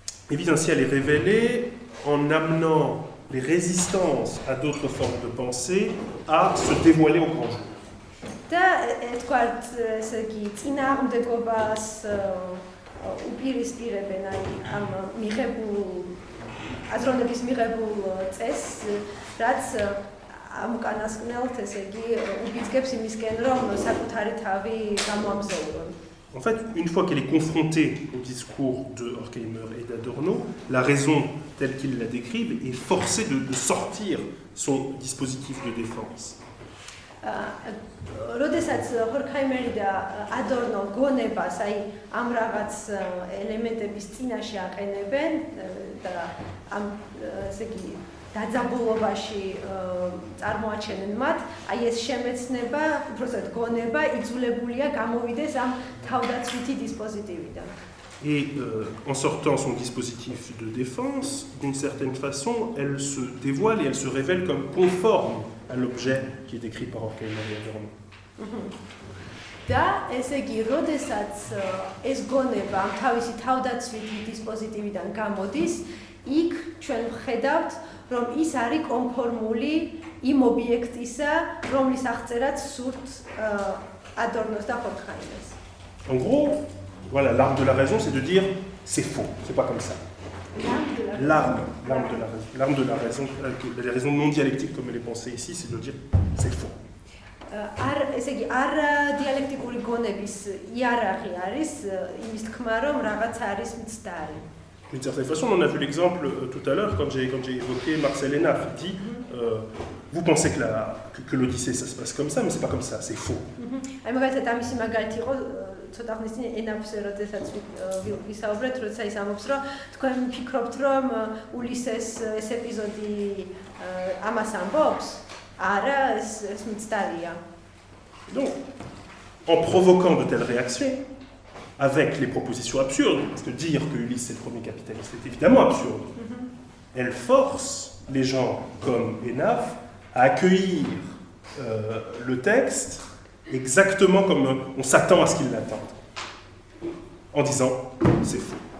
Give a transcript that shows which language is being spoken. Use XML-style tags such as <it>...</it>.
<fr>Et vise ainsi à les révéler en amenant les résistances à d'autres formes de pensée à se dévoiler au grand jour.</fr> <ka>და თქვათ, ესე იგი, წინააღმდეგობას უპირისპირებენ აი ამ მიღებულ აზროვნების მიღებულ წესს, რაც ამ უკანასკნელთ, ესე იგი, უბიძგებს იმისკენ, რომ საკუთარი თავი გამოამზეულონ.</ka> <fr>En fait, une fois qu'elle est confrontée au discours de Horkheimer et d'Adorno, la raison telle qu'ils la décrivent est forcée de sortir son dispositif de défense.</fr> <ka>როდესაც ჰორქაიმერი და ადორნო გონებას აი ამ რაღაც ელემენტების წინაშე აყენებენ და ამ ესე იგი დაძაბულობაში წარმოაჩენენ მათ, აი ეს შემეცნება, უბრალოდ გონება იძულებულია გამოვიდეს ამ თავდაცვითი დისპოზიტივიდან.</ka> <fr>Et en sortant son dispositif de défense, d'une certaine façon, elle se dévoile et elle se révèle comme conforme à l'objet qui est décrit par Horkheimer et Adorno.</fr> <ka>და ესე იგი, როდესაც ეს გონება ამ თავისი თავდაცვითი დისპოზიტივიდან გამოდის, იქ ჩვენ ვხედავთ, რომ ის არის კონფორმული იმ ობიექტისა, რომლის აღწერაც სურთ Adornos და Horkheimer's.</ka> <fr>En gros, voilà, l'arme de la raison, c'est de dire c'est faux, c'est pas comme ça. L'arme de la raison, les raisons non dialectiques comme elle est pensée ici, c'est de dire c'est faux.</fr> <ka>ესე იგი, არ დიალექტიკური გონების იარაღი არის იმის თქმა, რომ რაღაც არის მცდარი.</ka> <fr>D'une certaine façon, on a vu l'exemple tout à l'heure quand j'ai évoqué Marcel Hénaff. Il dit vous pensez que l'Odyssée ça se passe comme ça, mais c'est pas comme ça, c'est faux.</fr> <ka>აი მაგალითად ამისი მაგალითი იყო ცოტა ხნის წინ ენაფს როდესაც ვისაუბრეთ, როცა ის ამბობს, რომ თქვენ ფიქრობთ, რომ ულისეს ეს ეპიზოდი ამას ამბობს? არა, ეს მცდარია.</ka> <fr>Donc, en provoquant de telles réactions, avec les propositions absurdes, parce que dire que Ulysse est le premier capitaliste est évidemment absurde, elle force les gens comme Hénaff à accueillir le texte exactement comme on s'attend à ce qu'ils l'attendent, en disant c'est faux.</fr>